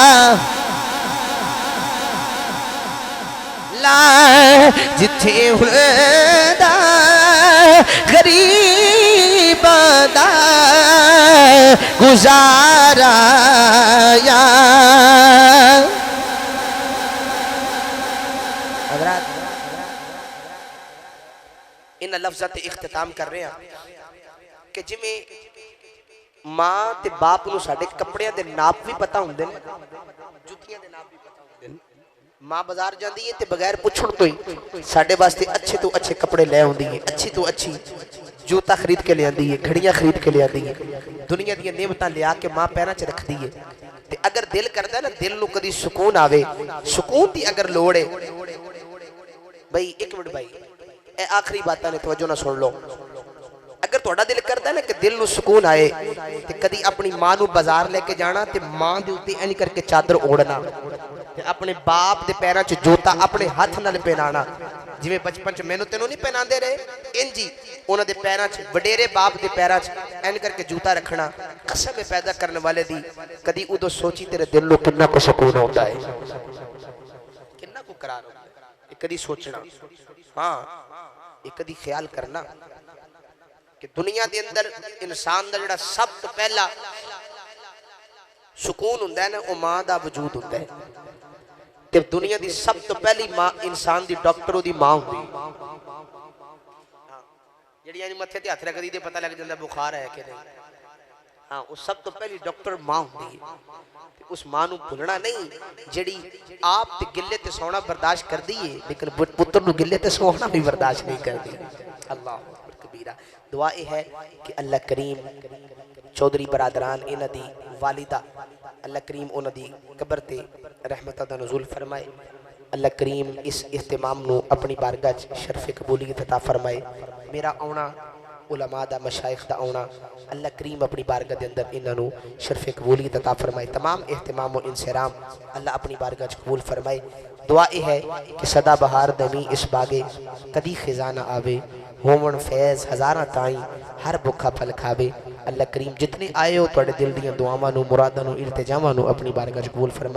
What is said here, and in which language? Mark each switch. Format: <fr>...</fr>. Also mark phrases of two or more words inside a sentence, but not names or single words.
<pa>لا جتھے ہندا غریباں دا گزارا یا ان لفظات اختتام کر رہے ہیں کہ جویں ماں تے باپ نو ساڈے کپڑیاں دے ناپ بھی پتہ ہوندے نے جُتیاں دے ناپ بھی پتہ ہوندے نے ماں بازار جاندی ہے تے بغیر پوچھن تو ہی ساڈے واسطے اچھے تو اچھے کپڑے لے آوندی ہے اچھی تو اچھی جوتا خرید کے لے آندی ہے گھڑیاں خرید کے لے آندی ہے دنیا دی نعمتاں لے آ کے ماں پیراں چ رکھدی ہے تے اگر دل کردا ہے نا دل نو کدی سکون آوے سکون دی اگر لوڑ ہے بھائی ایک منٹ بھائی اے آخری باتاں نے توجہ نہ سن لو اگر تھوڑا دل کردا ہے نا کہ دل نو سکون آئے تے کدی اپنی ماں نو بازار لے کے جانا تے ماں دے اوتے انج کر کے چادر اوڑھنا تے اپنے باپ دے پیراں چ جوتا اپنے ہاتھ نال پہنانا جویں بچپن چ مینوں تینوں نہیں پہناندے رہے انجی انہاں دے پیراں چ وڈیرے باپ دے پیراں چ انج کر کے جوتا رکھنا قسم پیدا کرنے والے دی کدی اودوں سوچی تیرے دل نو کتنا کو سکون ہوندا ہے کتنا کو قرار ہوندا ہے کدی سوچنا ہاں ایک کدی خیال کرنا کہ دنیا دے اندر انسان دا جڑا سب تو پہلا سکون ہوندا ہے نا او ماں دا وجود ہوندا ہے تے دنیا دی سب تو پہلی ماں انسان دی ڈاکٹر دی ماں ہوندی جڑی انج متھے تے ہاتھ رکھدی تے پتہ لگ جاندا بخار ہے کہ نہیں ہاں وہ سب تو پہلی ڈاکٹر ماں ہوندی ہے اس ماں نو بھولنا نہیں جڑی آپ تے گلے تے سونا برداشت کر دی ہے لیکن پتر نو گلے تے سونا بھی برداشت نہیں کر دی</pa> <ar>اللہ اکبر کبیرہ</ar> <pa>دعا یہ ہے کہ اللہ کریم چودھری برادران انہاں دی والدہ اللہ کریم انہاں دی قبر تے رحمت دا نزول فرمائے اللہ کریم اس اہتمام نو اپنی بارگاہ شرف قبولیت عطا فرمائے میرا آنا علماء دا مشائخ دا آنا اللہ کریم اپنی بارگاہ دے اندر انہاں نو شرف قبولیت عطا فرمائے تمام اہتمام و انصرام اللہ اپنی بارگاہ قبول فرمائے دعا یہ ہے کہ صدا بہار دمی اس باغے کدی خزانہ آوے ہومن فیض ہزاراں تائیں ہر بکھا پھل کھاوے اللہ کریم جتنے آئے ہو توڑے دل دیاں دعاواں نو مراداں نو التجاواں نو اپنی بارگاہ وچ قبول فرمائے</pa>